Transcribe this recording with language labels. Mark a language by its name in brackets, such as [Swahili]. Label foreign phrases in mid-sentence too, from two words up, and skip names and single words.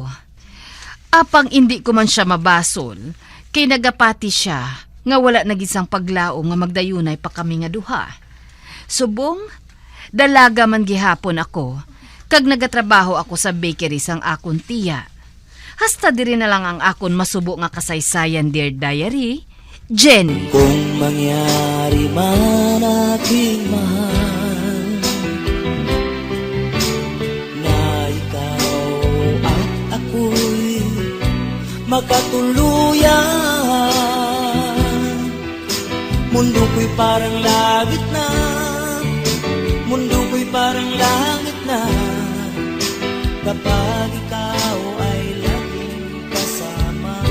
[Hiligaynon] Apang hindi ko man siya mabasol, kay nagapati siya nga wala nagisang paglao nga magdayunay pa kami nga duha. Subong, dalaga man gihapon ako, kag nagatrabaho ako sa bakery sang akon tiya. Hasta diri na lang ang akon masubo nga kasaysayan, [English] Dear Diary, Jenny. [Filipino] Kung mangyari man aking mahal na ikaw at ako'y magkatuluyan, mundo ko'y parang langit na, mundo ko'y parang langit na, kapag ikaw ay laging kasama.